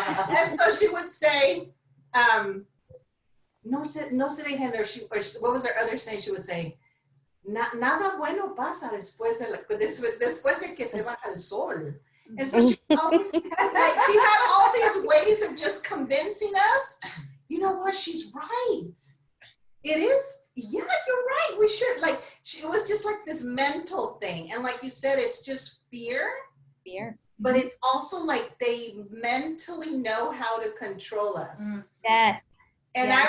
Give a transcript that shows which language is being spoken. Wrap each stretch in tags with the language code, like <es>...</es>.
<en>and so she would say,</en> <es>no se dejen,</es> <en>or what was her other saying she would say?</en> <es>Nada bueno pasa después de que se baja el sol.</es> <en>And so she always had all these ways of just convincing us, you know what, she's right. It is, yeah, you're right. We should, it was just like this mental thing. And like you said, it's just fear. Fear. But it's also like they mentally know how to control us. Yes. And yes.</en>